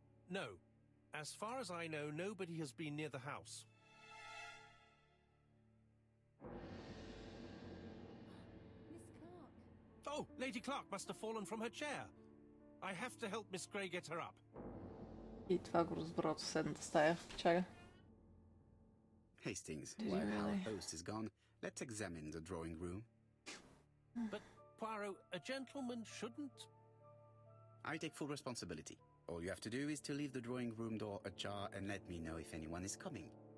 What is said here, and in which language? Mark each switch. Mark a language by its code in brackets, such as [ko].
[en] No. As far as I know, nobody has been near the house. Miss Clark. Oh, Lady Clark must have fallen from her chair. I have to help Miss Grey get her up. [bg] И това го разбра от съседната стая. Чакай. [en] Hastings, Did you while our really? host is gone, let's examine the drawing room. But, Poirot, a gentleman shouldn't... I take full responsibility. All you have to do is to leave the drawing room door ajar and let me know if anyone is coming.